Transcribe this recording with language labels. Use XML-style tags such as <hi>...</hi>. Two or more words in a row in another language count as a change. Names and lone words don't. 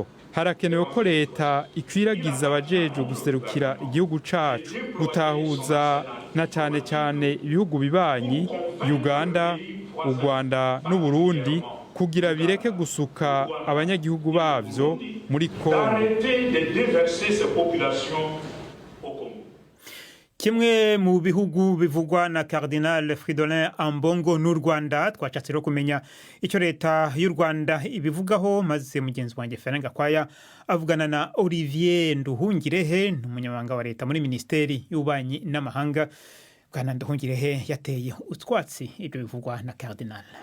<rn>Harakenewe ko leta ikwiragiza abajejwe guserukira igihugu cacu, gutahuza na cyane cyane ibihugu bibanyi Uganda, u Rwanda n'u Burundi, kugira bireke gusuka abanyagihugu bavyo muri Congo.</rn> <rw>Kimwe mu bihugu bivugwa na Cardinal Fridolin Ambongo n'u Rwanda, twacatse rero kumenya icyo leta y'u Rwanda ibivugaho, maze mugenzi wanjye Ferenga Kwaya avugana na Olivier Nduhungirehe, n'umunyamabanga wa leta muri Ministeri y'Ububanyi n'Amahanga. Bwana Nduhungirehe yateye utwatsi ibyo bivugwa na Cardinal.</rw>